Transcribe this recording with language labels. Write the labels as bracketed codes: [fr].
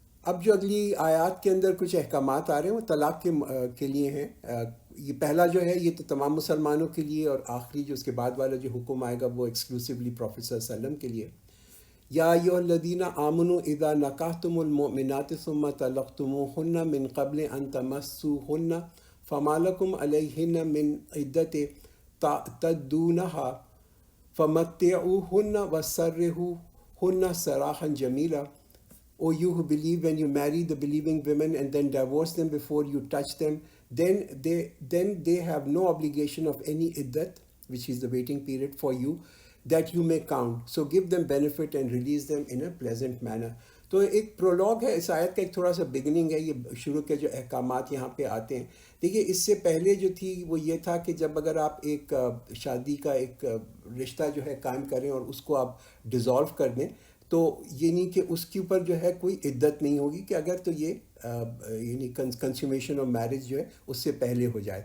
[ur] اب جو اگلی آیات کے اندر کچھ احکامات آ رہے ہیں وہ طلاق کے لیے ہیں۔ یہ پہلا جو ہے یہ تو تمام مسلمانوں کے لیے، اور آخری جو اس کے بعد والا جو حکم آئے گا وہ ایکسکلوسیولی پروفیٹ صلی اللہ علیہ وسلم کے لیے۔ [ar] یا ایھا الذین آمنوا اذا نکحتم المؤمنات ثم طلقتموہن من قبل ان تمسوہن فما لکم علیہن من عدۃ تعتدونہا فمتعوہن وسرحوہن سراحا جمیلا. [en] O you who believe, when you marry the believing women and then divorce them before you touch them, then they have no obligation of any iddat, which is the waiting period for you, that you may count. So give them benefit and release them in a pleasant manner. [ur] تو ایک Prolog ہے اس آیت کا، ایک تھوڑا سا beginning ہے، یہ شروع کے جو احکامات یہاں پہ آتے ہیں. دیکھیے اس سے پہلے جو تھی وہ یہ تھا کہ جب اگر آپ ایک شادی کا ایک رشتہ جو ہے قائم کریں اور اس کو آپ ڈیزالو کر دیں، تو یعنی کہ اس کے اوپر جو ہے کوئی عدت نہیں ہوگی کہ اگر تو یہ یعنی کنسیومیشن آف میرج جو ہے اس سے پہلے ہو جائے.